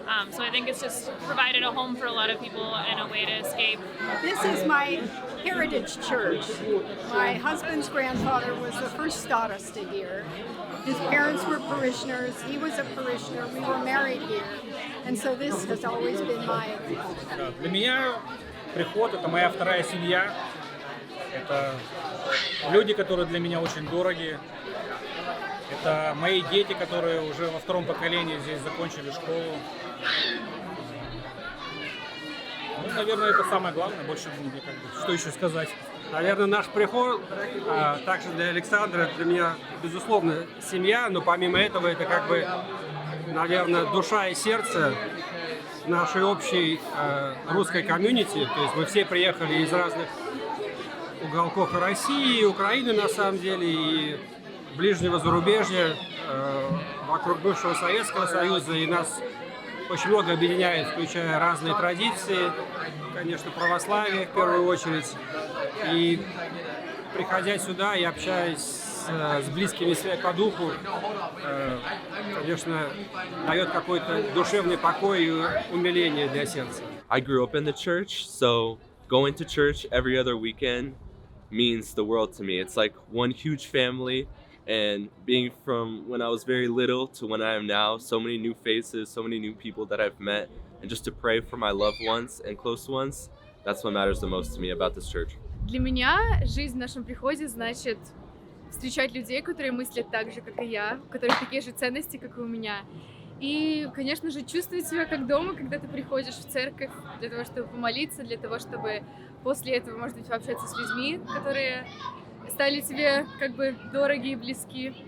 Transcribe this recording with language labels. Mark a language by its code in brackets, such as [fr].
[en] So I think it's just provided a home for a lot of people and a way to escape. This is my heritage church. My husband's grandfather was the first starosta here. His parents were parishioners. He was a parishioner. We were married here. And so this has always been my... [ru] Для меня приход — это моя вторая семья. Это люди, которые для меня очень дороги. Это мои дети, которые уже во втором поколении здесь закончили школу. Ну, наверное, это самое главное. Больше мне что еще сказать. Наверное, наш приход, также для Александра, для меня, безусловно, семья, но помимо этого это как бы наверное, душа и сердце нашей общей русской комьюнити. То есть мы все приехали из разных уголков и России, и Украины, на самом деле, и ближнего зарубежья, вокруг бывшего Советского Союза, и нас очень много объединяет, включая разные традиции, конечно, православие в первую очередь. И приходя сюда и общаясь с близкими по духу, конечно, дает какой-то душевный покой и умиление для сердца. [en] I grew up in the church, so going to church every other weekend means the world to me. It's like one huge family, and being from when I was very little to when I am now, so many new faces, so many new people that I've met, and just to pray for my loved ones and close ones, that's what matters the most to me about this church. [ru] Для меня жизнь в нашем приходе значит встречать людей, которые мыслят так же, как и я, у которых такие же ценности, как и у меня. И, конечно же, чувствовать себя как дома, когда ты приходишь в церковь для того, чтобы помолиться, для того, чтобы после этого, может быть, пообщаться с людьми, которые стали тебе как бы дороги и близки.